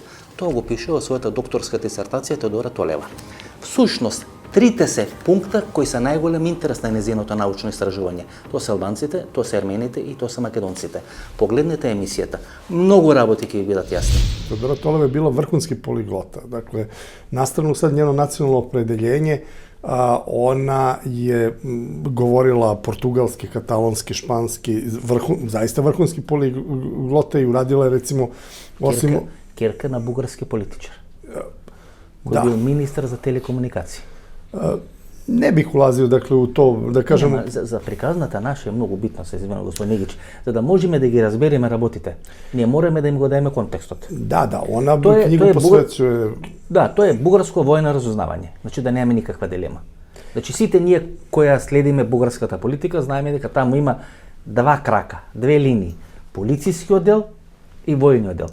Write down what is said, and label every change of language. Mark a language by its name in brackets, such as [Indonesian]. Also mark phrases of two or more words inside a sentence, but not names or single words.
[Macedonian] Тоа го пише во својата докторска дисертација Теодора Толева. Всушност, трите се пункта кои се најголем интерес на незиното научно истражување. Тоа се албанците, тоа се армените и тоа се македонците. Погледнете емисијата. Многу работи ќе ви бидат јасни. [Serbian] Теодора Толева je bila vrhunski poliglota. Dakle, na stranu sad njeno nacionalno opredeljenje, ona je govorila portugalski, katalonski, španski, zaista vrhunski poliglota i uradila je recimo osim... [Macedonian] Керка на бугарски политичар, кој бил министар за телекомуникации. [Serbian] Не бих улазio, dakle, u to, da kažemo... [Macedonian] За приказната наша е многу битно, се извинувам, господин Нигич, за да можеме да ги разбереме работите. Ние мораме да им го даеме контекстот. [Serbian] Да, она книгу посвечuje... [Macedonian] Да, тоа е бугарско војно разузнавање, значи да немаме никаква дилема. Значи сите ние која следиме бугарската политика, знаеме дека таму има два крака, две линии, полициски оддел и војни оддел.